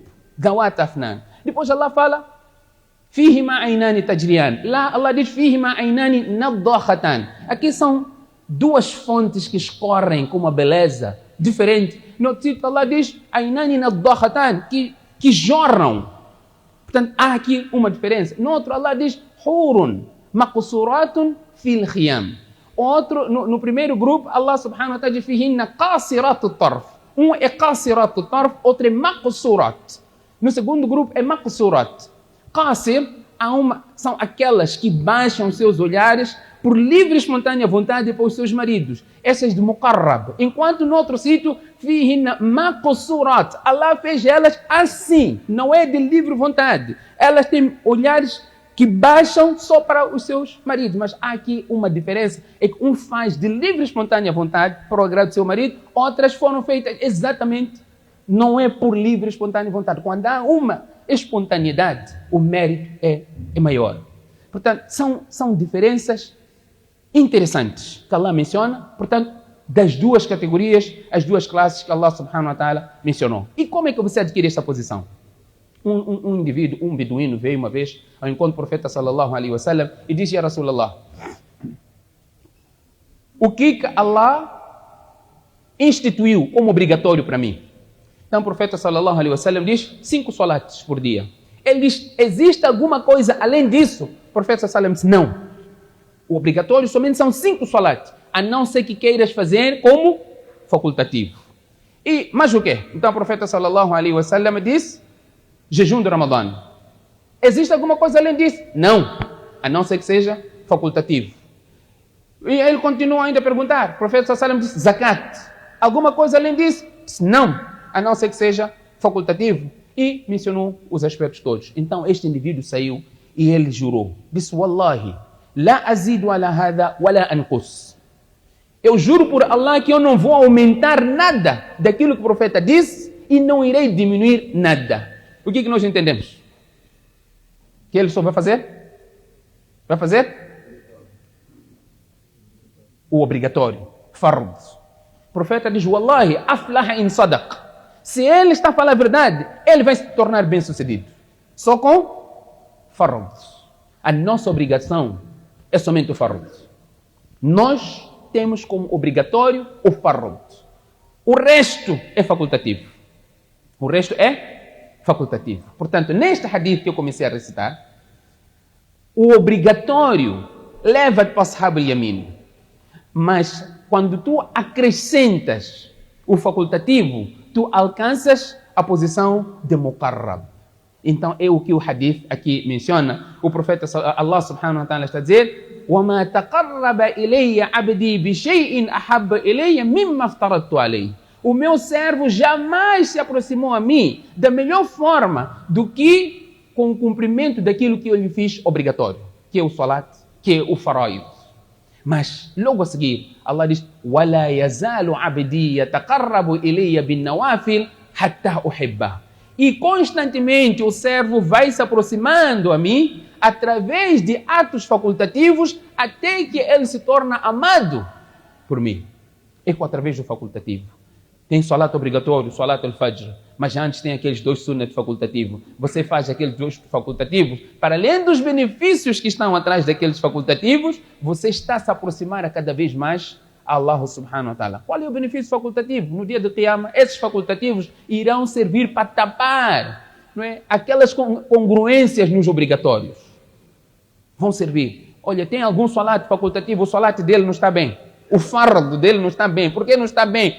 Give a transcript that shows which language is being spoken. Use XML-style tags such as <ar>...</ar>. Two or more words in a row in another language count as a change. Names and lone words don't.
<ar>ذواتا أفنان.</ar> <pt>Depois Allah fala</pt> <ar>فيهما عينان تجريان.</ar> <pt>Lá Allah diz</pt> <ar>فيهما عينان نضاختان.</ar> <pt>Aqui são 2 fontes que escorrem com uma beleza diferente. No título Allah diz</pt> <ar>عينان نضاختان,</ar> <pt>que jorram. Portanto, há aqui uma diferença. No outro Allah diz</pt> <ar>حور مقصورات في الخيام.</ar> <pt>Outro, no primeiro grupo,</pt> <ar>الله سبحانه وتعالى</ar> <pt>diz</pt> <ar>فيهن قاصرات الطرف.</ar> <pt>Um é</pt> <ar>قاصرات الطرف,</ar> <pt>outro é maqsurat. No segundo grupo é maqsurat. Qasir, são aquelas que baixam seus olhares por livre e espontânea vontade para os seus maridos. Essas de muqarrab. Enquanto no outro sítio,</pt> <ar>فيهن مقصورات.</ar> <pt>Allah fez elas assim, não é de livre vontade. Elas têm olhares que baixam só para os seus maridos. Mas há aqui uma diferença, é que um faz de livre e espontânea vontade para o agrado do seu marido, outras foram feitas exatamente, não é por livre e espontânea vontade. Quando há uma espontaneidade, o mérito é maior. Portanto, são diferenças interessantes que Allah menciona, portanto, das 2 categorias, as 2 classes que</pt> <ar>الله سبحانه وتعالى</ar> <pt>mencionou. E como é que você adquire essa posição? Um indivíduo, um beduíno, veio uma vez ao encontro do profeta</pt> <ar>صلى الله عليه وسلم</ar> <pt>e disse:</pt> <ar>يا رسول الله,</ar> <pt>o que Allah instituiu como obrigatório para mim? Então o profeta</pt> <ar>صلى الله عليه وسلم</ar> <pt>diz 5 salates por dia. Ele diz, existe alguma coisa além disso? O profeta</pt> <ar>صلى الله عليه وسلم</ar> <pt>disse, não. O obrigatório somente são 5 salat, a não ser que queiras fazer como facultativo. Mas o quê? Então o profeta</pt> <ar>صلى الله عليه وسلم</ar> <pt>disse, jejum de Ramadã. Existe alguma coisa além disso? Não, a não ser que seja facultativo. E ele continua ainda a perguntar, o profeta</pt> <ar>صلى الله عليه وسلم</ar> <pt>disse, zakat. Alguma coisa além disso? Não, a não ser que seja facultativo. E mencionou os aspectos todos. Então este indivíduo saiu e ele jurou. Disse,</pt> <ar>والله لا أزيد على هذا ولا أنقص.</ar> <pt>Eu juro por Allah que eu não vou aumentar nada daquilo que o profeta disse e não irei diminuir nada. O que nós entendemos? Que ele só vai fazer? Vai fazer? O obrigatório. Fard. O profeta diz,</pt> <ar>والله أفلح إن صدق.</ar> <pt>Se ele está a falar a verdade, ele vai se tornar bem-sucedido. Só com fard. A nossa obrigação é somente o fard. Nós temos como obrigatório o fard. O resto é facultativo. O resto é facultativo. Portanto, neste hadith que eu comecei a recitar, o obrigatório leva-te para</pt> <ar>أصحاب اليمين.</ar> <pt>Mas quando tu acrescentas o facultativo, tu alcanças a posição de muqarrab. Então é o que o hadith aqui menciona. O profeta</pt> <ar>الله سبحانه وتعالى</ar> <pt>está a dizer,</pt> <ar>وَمَا تَقَرَّبَ إِلَيَّ عَبْدِي بِشَيْءٍ أَحَبَّ إِلَيَّ مِمَّا افْتَرَضْتُ عَلَيْهِ.</ar> <pt>O meu servo jamais se aproximou a mim da melhor forma do que com o cumprimento daquilo que eu lhe fiz obrigatório, que é o salat, que é o faraid. Mas logo a seguir, Allah diz,</pt> <ar>وَلَا يَزَالُ عَبْدِي يَتَقَرَّبُ إِلَيَّ بِالنَّوَافِلِ حَتَّى أُحِبَّهُ.</ar> <pt>E constantemente o servo vai se aproximando a mim através de atos facultativos até que ele se torna amado por mim. É através do facultativo. Tem salat obrigatório,</pt> <ar>صلاة الفجر,</ar> <pt>mas antes tem aqueles 2 sunnat facultativos. Você faz aqueles 2 facultativos, para além dos benefícios que estão atrás daqueles facultativos, você está se aproximar a cada vez mais a</pt> <ar>الله سبحانه وتعالى.</ar> <pt>Qual é o benefício facultativo? No dia do Qiyamah, esses facultativos irão servir para tapar, não é, aquelas congruências nos obrigatórios. Vão servir. Olha, tem algum salat facultativo, o salat dele não está bem. O fardo dele não está bem. Por que não está bem?</pt>